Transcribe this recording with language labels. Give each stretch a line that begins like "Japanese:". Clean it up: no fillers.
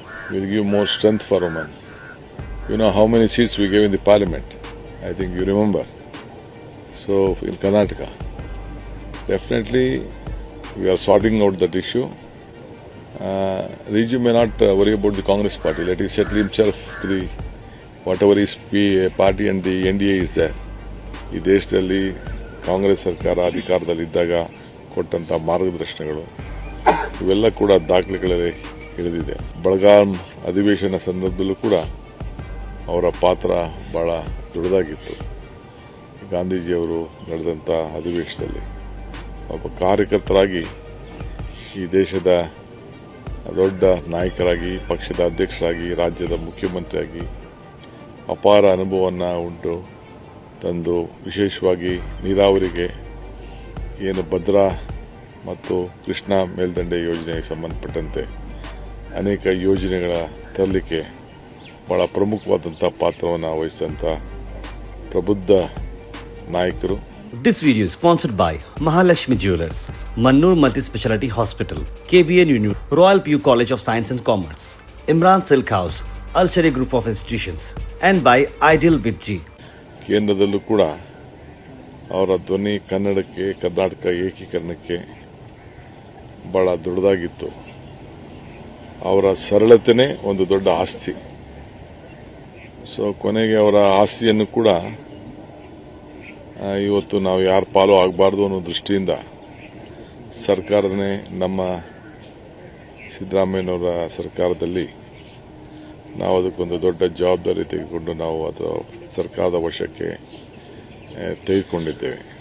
English: We will give more strength for women. You know how many seats we gave in the parliament? I think you remember. So in Karnataka, definitely we are sorting out that issue. Riju may not worry about the Congress party. Let him settle himself to the whatever his party and the NDA is there.
Kannada: ಈ ದೇಶದಲ್ಲಿ ಕಾಂಗ್ರೆಸ್ ಸರ್ಕಾರ ಅಧಿಕಾರದಲ್ಲಿದ್ದಾಗ ಕೊಟ್ಟಂಥ ಮಾರ್ಗದರ್ಶನಗಳು ಇವೆಲ್ಲ ಕೂಡ ದಾಖಲೆಗಳಲ್ಲಿ ಇಳಿದಿದೆ. ಬೆಳಗಾಂ ಅಧಿವೇಶನ ಸಂದರ್ಭದಲ್ಲೂ ಕೂಡ ಅವರ ಪಾತ್ರ ಬಹಳ ದೊಡ್ಡದಾಗಿತ್ತು. ಗಾಂಧೀಜಿಯವರು ನಡೆದಂಥ ಅಧಿವೇಶನದಲ್ಲಿ ಒಬ್ಬ ಕಾರ್ಯಕರ್ತರಾಗಿ ಈ ದೇಶದ ದೊಡ್ಡ ನಾಯಕರಾಗಿ, ಪಕ್ಷದ ಅಧ್ಯಕ್ಷರಾಗಿ, ರಾಜ್ಯದ ಮುಖ್ಯಮಂತ್ರಿಯಾಗಿ ಅಪಾರ ಅನುಭವವನ್ನು ಉಂಟು ತಂದು ವಿಶೇಷವಾಗಿ ನೀರಾವರಿಗೆ ಏನು ಭದ್ರಾ ಮತ್ತು ಕೃಷ್ಣಾ ಮೇಲ್ದಂಡೆ ಯೋಜನೆಗೆ ಸಂಬಂಧಪಟ್ಟಂತೆ ಅನೇಕ ಯೋಜನೆಗಳ ತರಲಿಕ್ಕೆ ಬಹಳ ಪ್ರಮುಖವಾದಂಥ ಪಾತ್ರವನ್ನು ವಹಿಸಿದಂಥ ಪ್ರಬುದ್ಧ ನಾಯಕರು.
English: This video is sponsored by Mahalakshmi Jewelers, Mannur Multi-Speciality Hospital, KBN Union, Royal PU College of Science and Commerce, Imran Silk House, Al Sharia Group of Institutions, and by Ideal with G.
Kannada: ಕೇಂದ್ರದಲ್ಲೂ ಕೂಡ ಅವರ ಧ್ವನಿ ಕನ್ನಡಕ್ಕೆ, ಕರ್ನಾಟಕ ಏಕೀಕರಣಕ್ಕೆ ಬಹಳ ದೊಡ್ಡದಾಗಿತ್ತು. ಅವರ ಸರಳತೆನೇ ಒಂದು ದೊಡ್ಡ ಆಸ್ತಿ. So ಕೊನೆಗೆ ಅವರ ಆಸ್ತಿಯನ್ನು ಕೂಡ ಇವತ್ತು ನಾವು ಯಾರ ಪಾಲು ಆಗಬಾರ್ದು ಅನ್ನೋ ದೃಷ್ಟಿಯಿಂದ ಸರ್ಕಾರನೇ ನಮ್ಮ ಸಿದ್ದರಾಮಯ್ಯನವರ ಸರ್ಕಾರದಲ್ಲಿ ನಾವು ಅದಕ್ಕೊಂದು ದೊಡ್ಡ ಜವಾಬ್ದಾರಿ ತೆಗೆದುಕೊಂಡು ನಾವು ಅದು ಸರ್ಕಾರದ ವಶಕ್ಕೆ ತೆಗೆದುಕೊಂಡಿದ್ದೇವೆ.